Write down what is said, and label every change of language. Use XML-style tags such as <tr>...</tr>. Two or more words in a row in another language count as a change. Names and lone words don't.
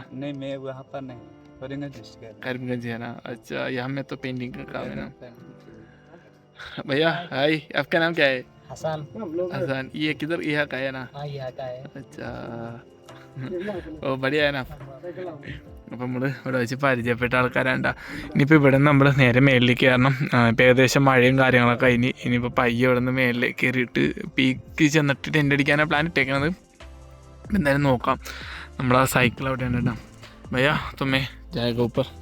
<hi>नहीं, मैं वहाँ पर नहीं, करीमगंज डिस्ट्रिक्ट है। करीमगंज है ना. अच्छा, यहाँ में तो पेंटिंग का काम है ना. भैया हाय, आपका नाम क्या है? हसन। हसन. ये किधर, यहाँ का है ना? हाँ, यहाँ का है। अच्छा, ओ बढ़िया है ना.</hi> <ml>അപ്പോൾ നമ്മൾ ഇവിടെ വെച്ച് പരിചയപ്പെട്ട ആൾക്കാരാണ്ട. ഇനിയിപ്പോൾ ഇവിടെ നിന്ന് നമ്മൾ നേരെ മേളിലേക്ക് കയറണം. ഇപ്പോൾ ഏകദേശം മഴയും കാര്യങ്ങളൊക്കെ കഴിഞ്ഞ് ഇനിയിപ്പോൾ പയ്യെ ഇവിടെ നിന്ന് മേളിലേക്ക് കയറിയിട്ട് പീക്ക് ചെന്നിട്ട് ടെൻ്റ് അടിക്കാനാണ് പ്ലാൻ ഇട്ടേക്കുന്നത്. എന്തായാലും നോക്കാം. നമ്മളാ സൈക്കിൾ അവിടെയാണ് കേട്ടോ.</ml> <hi>भैया तुम्मे जायक ऊपर.</hi>